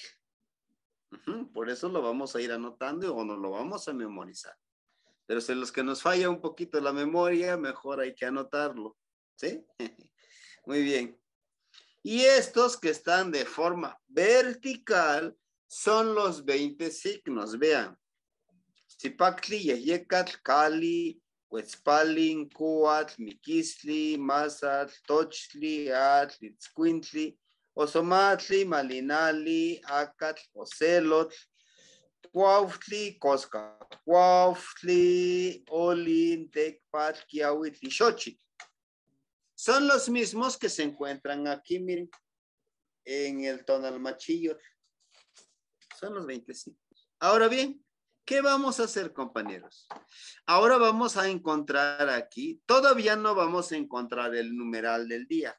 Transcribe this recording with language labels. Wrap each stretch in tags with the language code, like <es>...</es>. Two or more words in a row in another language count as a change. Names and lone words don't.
<es>Por eso lo vamos a ir anotando o nos lo vamos a memorizar. Pero si los que nos falla un poquito la memoria, mejor hay que anotarlo. ¿Sí? Muy bien. Y estos que están de forma vertical son los 20 signos. Vean.</es> <nah>Zipactli, Yeyecatl, Cali, Huetzpalin, Cuatl, Miquistli, Mazatl, Tochtli, Atl, Itzcuintli, Osomatli, Malinali, Acatl, Ocelotl, Cuauhtli, Cosca, Cuauhtli, Olin, Tecpatl, Quiahuitl, Xochitl.</nah> <es>Son los mismos que se encuentran aquí, miren, en el Tonalmachillo. Son los 25. Ahora bien, ¿qué vamos a hacer, compañeros? Ahora vamos a encontrar aquí, todavía no vamos a encontrar el numeral del día.</es>